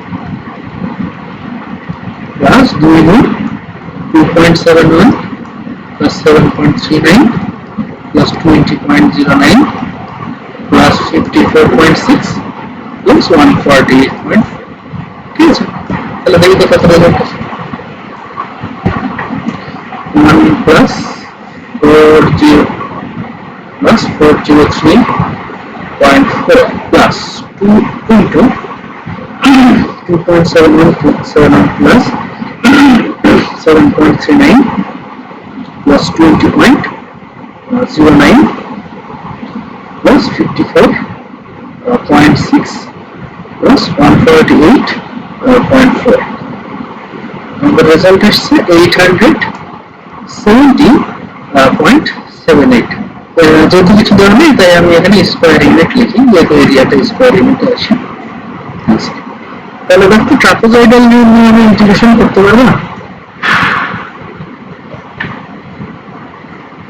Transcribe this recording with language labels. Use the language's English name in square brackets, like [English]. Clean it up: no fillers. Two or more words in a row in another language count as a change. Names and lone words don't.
[English] প্লাস 2 গুণ 2.71 plus 7.39 plus 20.09 plus 54.6 plus 148.4। [Bangla] ঠিক আছে, তাহলে দেখি তো কত রেজাল্ট আছে। [English] 1 plus 40 plus 403.4 plus 2 into 2.71 plus 7.39 plus 20.09 plus 54.6 plus 148.4, [Bangla] আমাদের রেজাল্ট আসছে 870.78। যেহেতু কিছু দেওয়া নেই তাই আমি এখানে [English] square unit [Bangla] লিখি, যেহেতু এরিয়াটা [English] square unit [Bangla] আসে। তাহলে দেখো ট্রাপেজয়েডাল নিয়ম নিয়ে আমি ইন্টিগ্রেশন করতে পারবো না?